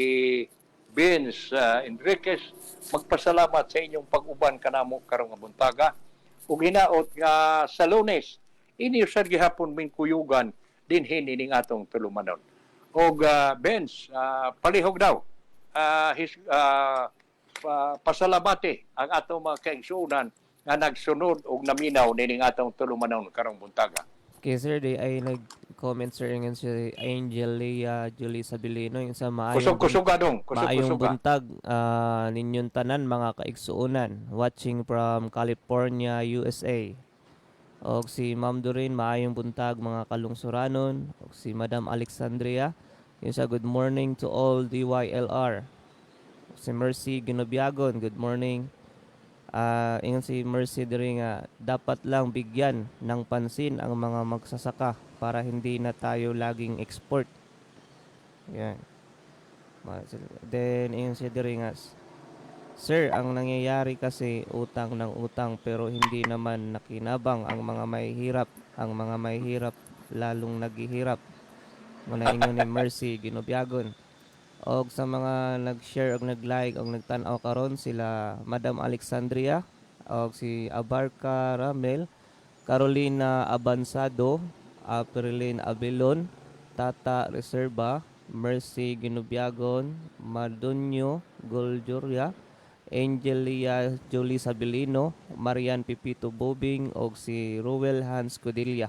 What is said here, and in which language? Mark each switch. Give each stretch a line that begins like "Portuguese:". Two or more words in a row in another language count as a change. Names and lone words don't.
Cebuano: Vince Enriquez magpasalamat sa inyong pag-uban kanamo karong buntaga ug hinaot nga sa Lunes ini usad gihapon ming kuyugan dinhin ining atong tulumanon og Vince palihog daw pasalamati ang atong mga kaigsuonan nga nagsunod og naminaw nining atong tulumanon karong buntaga. Okay, sir, di ay nag-comment, sir, ngayon si Angel Leah Julie Sabilino yung sa maayong buntag ninyong tanan mga kaigsuonan
English: watching from
Cebuano: California, USA. O si Ma'am Doreen, maayong buntag mga kalungsuranon. O si Madam Alexandria,
Filipino: yung sa
English: good morning to all DYLR. Si Mercy Ginobiagon, good morning.
Cebuano: Ingon si Mercy diri nga
Filipino: dapat lang bigyan ng pansin ang mga magsasaka para hindi na tayo laging export. Yan. Then
Cebuano: ingon si diri nga
Filipino: sir, ang nangyayari kasi utang ng utang pero hindi naman nakinabang ang mga mahihirap. Ang mga mahihirap lalong naghihirap.
Cebuano: Muna ingon ni Mercy Ginobiagon. Og sa mga nag-share og nag-like og nagtan-aw karon sila Madam Alexandria og si Abarca Ramel, Carolina Abansado, Aprilin Abilon, Tata Reserva, Mercy Ginubiagon, Madonyo Goljoria, Angelia Jolie Sabilino, Marian Pipito Bobing og si Ruel Hans Codilla.